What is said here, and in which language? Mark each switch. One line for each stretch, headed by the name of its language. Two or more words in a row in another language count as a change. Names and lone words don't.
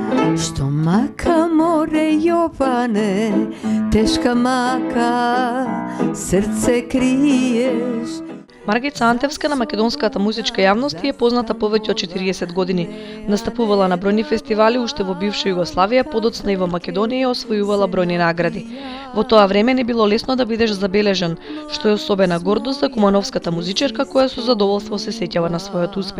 Macedonian: Што мака море Јоване, тешка мака, срце криеш. Маргица Антевска на македонската музичка јавност е позната повеќе од 40 години. Настапувала на бројни фестивали уште во бивша Југославија, подоцна и во Македонија и освојувала бројни награди. Во тоа време не било лесно да бидеш забележан, што е особена гордост за кумановската музичерка која со задоволство се сеќава на својот успех.